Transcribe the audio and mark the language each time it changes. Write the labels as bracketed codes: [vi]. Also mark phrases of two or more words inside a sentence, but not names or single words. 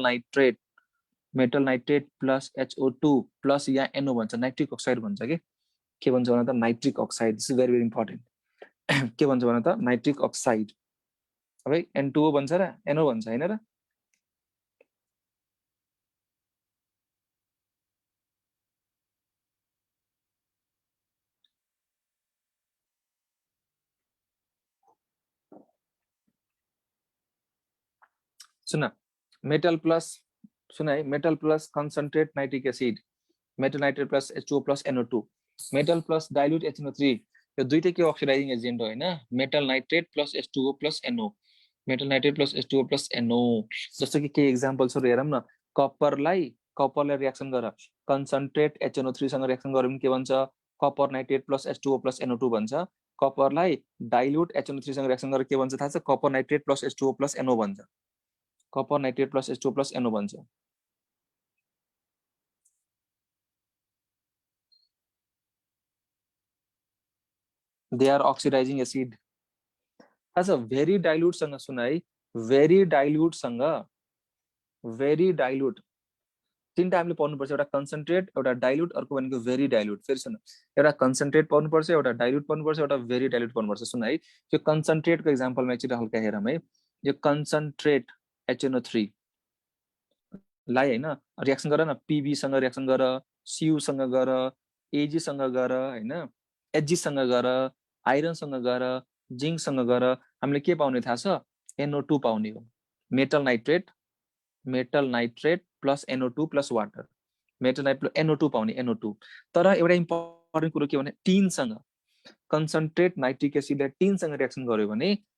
[en] metal nitrate plus HO2 plus [ne] यहाँ NO भन्छ [en] nitric oxide [ne] भन्छ के के भन्छ भने त [en] nitric oxide this is very very important [ne] के भन्छ भने त [en] nitric oxide [ne] अब N2O भन्छ र NO भन्छ हैन र [en] सुन metal plus [ne] सुन है [en] metal plus concentrate nitric acid metal nitrate plus H2O plus NO2 metal plus dilute HNO3 [ne] यो दुईटै के [en] oxidizing agent [ne] हो हैन [en] metal nitrate plus H2O plus NO metal nitrate plus H2O plus NO [ne] जस्तो कि के एक्जाम्पल्सहरु हेरौँ न कपरलाई रिएक्सन गर [en] concentrate HNO3 [ne] सँग रिएक्सन गर्यो भने के भन्छ [en] copper nitrate plus H2O plus NO2 [ne] भन्छ कपरलाई [en] dilute HNO3 [ne] सँग रिएक्सन गरेर के भन्छ थाहा छ [en] copper nitrate plus H2O plus NO [ne] भन्छ [en] copper nitrate plus H2O plus NO [ne] भन्छ [en] they are oxidizing acid as a very dilute [ne] सँग सुन है [en] very dilute [ne] सँग [en] very dilute [ne] तीनटा हामीले पढ्नु पर्छ एउटा कन्सन्ट्रेट एउटा डाइल्युट अर्को भनेको [en] very dilute [ne] फेरि सुन एउटा कन्सन्ट्रेट पढ्नु पर्छ एउटा डाइल्युट पढ्नु पर्छ एउटा [en] very dilute [ne] पढ्नु पर्छ सुन है यो कन्सन्ट्रेटको एक्जाम्पलमा एकचोटि हल्का हेरौँ है यो [en] concentrate HNO3 [ne] लाई हैन रिएक्सन गर न PB सँग रिएक्सन गर CU सँग गर AG सँग गर हैन HG सँग गर आइरन सँग गर जिंक सँग गर हामीले के पाउने थाहा छ NO2 पाउने हो [en] metal nitrate plus NO2 plus water metal nitrate NO2 [ne] पाउने NO2 तर एउटा इम्पोर्टेन्ट कुरो के भने टिन सँग [en] concentrate nitric acid [ne] टिन सँग रिएक्सन गर्यो भने